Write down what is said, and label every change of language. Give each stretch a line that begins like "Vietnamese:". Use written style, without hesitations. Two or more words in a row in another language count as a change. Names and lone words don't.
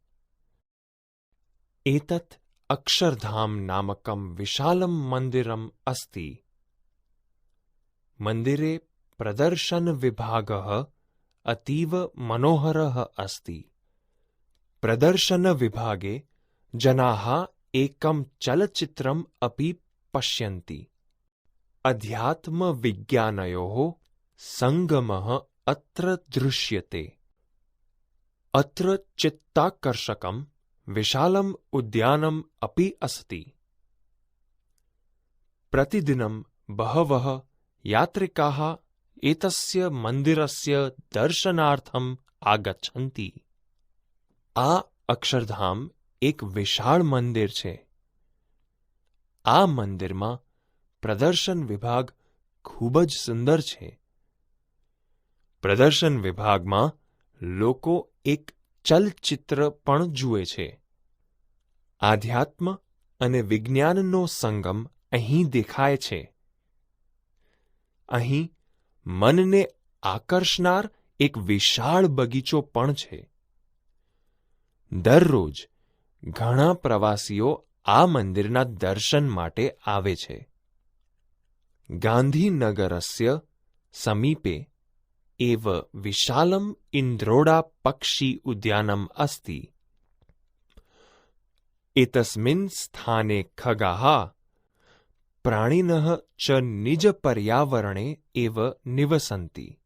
Sanskrit: एतत् अक्षरधाम नामकं विशालम मन्दिरम अस्ति। मन्दिरे प्रदर्शन विभागः अतीव मनोहरः अस्ति। प्रदर्शन विभागे जनाः एकं चलचित्रम् अपि पश्यन्ति। अध्यात्म विज्ञानयोः संगमः अत्र दृश्यते। अत्र चित्ताकर्षकं विशालम् उद्यानम् अपि अस्ति। प्रतिदिनं बहवः यात्रिकाः एतस्य मन्दिरस्य दर्शनार्थम् आगच्छन्ति।
Gujarati: આ અક્ષરધામ એક વિશાળ મંદિર છે। આ મંદિરમા પ્રદર્શન વિભાગ ખૂબ જ સુંદર છે। પ્રદર્શન વિભાગમાં લોકો એક ચલચિત્ર પણ જુએ છે। આધ્યાત્મ અને વિજ્ઞાનનો સંગમ અહીં દેખાય છે। અહીં મનને આકર્ષનાર એક વિશાળ બગીચો પણ છે। દરરોજ ઘણા પ્રવાસીઓ આ મંદિરના દર્શન માટે આવે છે।
Sanskrit: ગાંધીનગરस्य समीपे एव विशालम् इन्द्रोडा पक्षी उद्यानम् अस्ति। एतस्मिन् स्थाने खगाः प्राणिनः च निजपर्यावरणे एव निवसन्ति।